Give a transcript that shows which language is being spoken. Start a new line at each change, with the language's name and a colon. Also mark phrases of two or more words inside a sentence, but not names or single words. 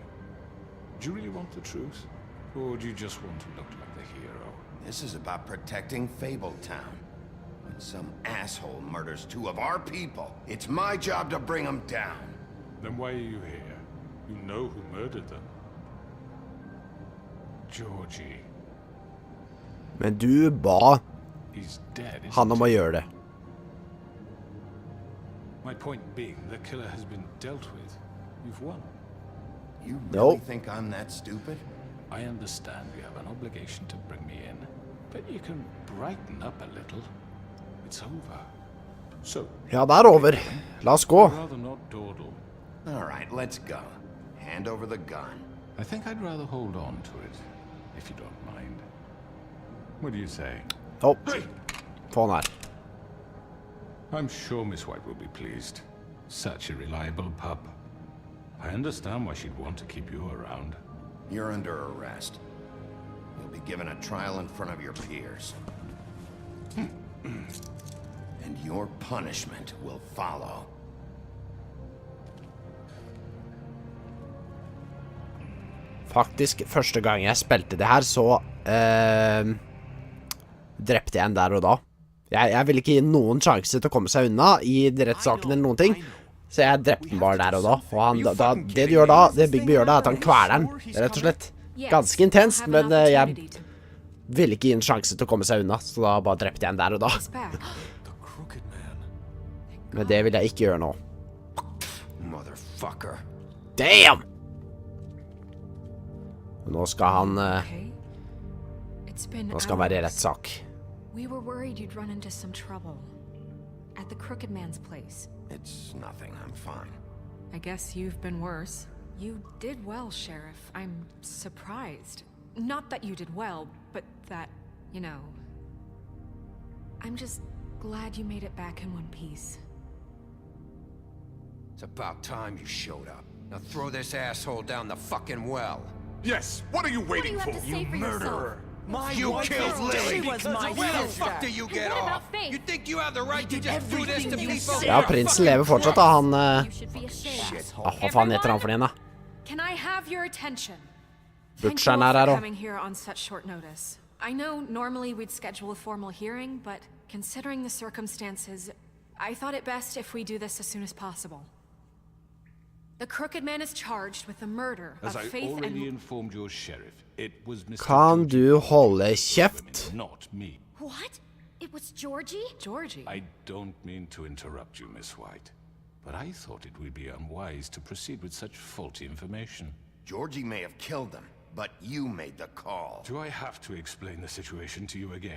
English: Do you really want the truth? Or do you just want to look like the hero? This is about protecting Fabletown. When some asshole murders two of our people, it's my job to bring them down. Then why are you here? You know who murdered them. Georgie.
Norwegian: Men du ba
English: He's dead,
Norwegian: han om å gjøre det.
English: My point being, the killer has been dealt with. You've won. You really think I'm that stupid? I understand you have an obligation to bring me in, but you can brighten up a little. It's over. So,
Norwegian: Ja, det over. La oss gå.
English: I'd rather not dawdle. All right, let's go. Hand over the gun. I think I'd rather hold on to it, if you don't mind. What do you say?
Norwegian: Få han her.
English: I'm sure Miss White will be pleased. Such a reliable pup. I understand why she'd want to keep you around. You're under arrest. You'll be given a trial in front of your peers. And your punishment will follow.
Norwegian: Faktisk, første gang jeg spilte det her, så drepte jeg en der og da. Jeg ville ikke gi noen sjanse til å komme seg unna i rettssaken eller noen ting. Så jeg drepte den bare der og da. Og han, det du gjør da, det Bigby gjør da, er at han kveler den, rett og slett. Ganske intenst, men jeg ville ikke gi en sjanse til å komme seg unna. Så da bare drepte jeg en der og da. Men det vil jeg ikke gjøre nå.
English: Motherfucker. Damn!
Norwegian: Nå skal han være i rettssak.
English: We were worried you'd run into some trouble at the Crooked Man's place. It's nothing, I'm fine. I guess you've been worse. You did well, Sheriff. I'm surprised. Not that you did well, but that, you know... I'm just glad you made it back in one piece. It's about time you showed up. Now throw this asshole down the fucking well. Yes, what are you waiting for? You murderer! My You wife killed is Lily. dead She was because my of Where the sister. fuck do you get What about off? Faith? You think you have the right to just do this to everything you people? said.
Norwegian: Ja, prinsen lever fortsatt da, han...
English: You should be ashamed.
Norwegian: Hva faen heter han for en da?
English: Can I have your attention? Thank you
Norwegian: Butcheren
English: all
Norwegian: her
English: for
Norwegian: også.
English: coming here on such short notice. I know normally we'd schedule a formal hearing, but considering the circumstances, I thought it best if we do this as soon as possible. The crooked man is charged with the murder As of I Faith already and... informed your sheriff, it was Mr.
Norwegian: Kan
English: Georgie
Norwegian: du
English: who
Norwegian: holde
English: killed
Norwegian: kjeft?
English: women, not me. What? It was Georgie? Georgie. I don't mean to interrupt you, Miss White, but I thought it would be unwise to proceed with such faulty information. Georgie may have killed them, but you made the call. Do I have to explain the situation to you again?